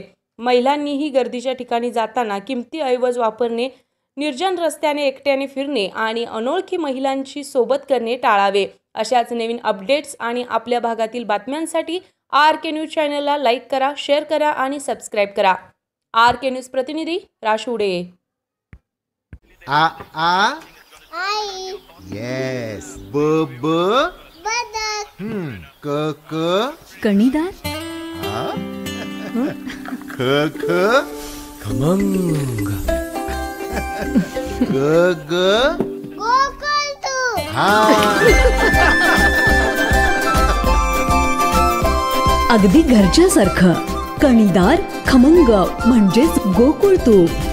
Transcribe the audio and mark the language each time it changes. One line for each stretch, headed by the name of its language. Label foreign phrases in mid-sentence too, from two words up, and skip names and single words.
Marathi: महिलांनीही गर्दीच्या ठिकाणी जाताना किमती ऐवज वापरणे, निर्जन रस्त्याने एकट्याने फिरणे आणि अनोळखी महिलांशी सोबत करणे टाळावे। अशाच नवीन अपडेट्स आणि आपल्या भागातील बातम्यांसाठी RK न्यूज चॅनलला लाईक करा, शेअर करा आणि सबस्क्राईब करा। RK न्यूज प्रतिनिधी राशोडे। आ आ आई येस ब ब बदक क क कणीदार, ख ख खमंग, ग ग गोकुळ तू हा अगदी घरच्यासारखं कणीदार खमंग म्हणजेच गोकुळ तूप।